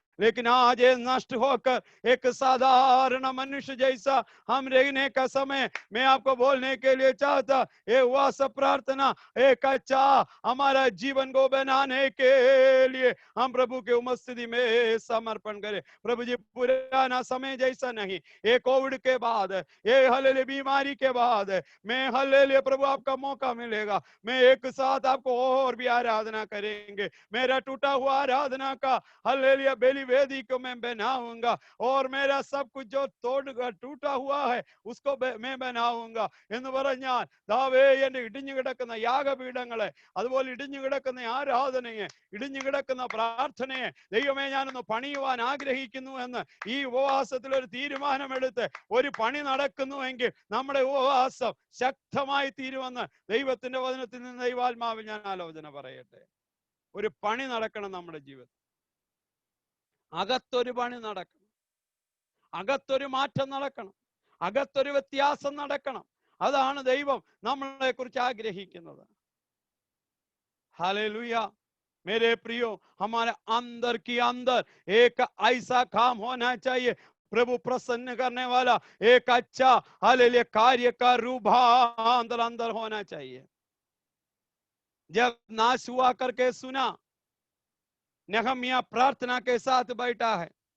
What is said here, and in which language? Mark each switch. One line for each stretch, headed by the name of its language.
Hindi: लेकिन आज ये नष्ट होकर एक साधारण मनुष्य जैसा हम रहने का समय मैं आपको बोलने के लिए चाहता, ये हुआ सब प्रार्थना एक अच्छा हमारा जीवन को बनाने के लिए हम प्रभु के उपस्थिति में समर्पण करें. प्रभु जी, पुराना समय जैसा नहीं, ये कोविड के बाद, ये हालेलुया बीमारी के बाद, मैं हालेलुया प्रभु आपका मौका मिलेगा, मैं एक साथ आपको और भी आराधना करेंगे. मेरा टूटा हुआ आराधना का हालेलुया बेली वेदी को मैं बनाऊंगा
Malayalam: और मेरा सब कुछ जो टूटा हुआ है उसको मैं बनाऊंगा എന്ന് പറഞ്ഞാൽ ദാവേ എന്റെ ഇടിഞ്ഞു കിടക്കുന്ന യാഗപീഠങ്ങളെ, അതുപോലെ ഇടിഞ്ഞു കിടക്കുന്ന ആരാധനയെ, ഇടിഞ്ഞു കിടക്കുന്ന പ്രാർത്ഥനയെ ദൈവമേ ഞാനൊന്ന് പണിയുവാൻ ആഗ്രഹിക്കുന്നു എന്ന് ഈ ഉപവാസത്തിൽ ഒരു തീരുമാനമെടുത്ത് ഒരു പണി നടക്കുന്നുവെങ്കിൽ നമ്മുടെ ഉപവാസം ശക്തമായി തീരുമെന്ന് ദൈവത്തിന്റെ വചനത്തിൽ നിന്ന് ദൈവാത്മാവിൽ ഞാൻ ആലോചന പറയട്ടെ. ഒരു പണി നടക്കണം നമ്മുടെ ജീവിതത്തിൽ. അകത്തൊരു പണി നടക്കണം, അകത്തൊരു മാറ്റം നടക്കണം, അകത്തൊരു വ്യത്യാസം നടക്കണം. അതാണ് ദൈവം നമ്മളെ കുറിച്ച് ആഗ്രഹിക്കുന്നത്.
Hindi: हालेलुया मेरे प्रियो, हमारे अंदर की अंदर एक ऐसा काम होना चाहिए, प्रभु प्रसन्न करने वाला एक अच्छा हालेलुया कार्य का रूपांतर अंदर होना चाहिए. जब नाश हुआ करके सुना, नेहम्याह प्रार्थना के साथ बैठा है.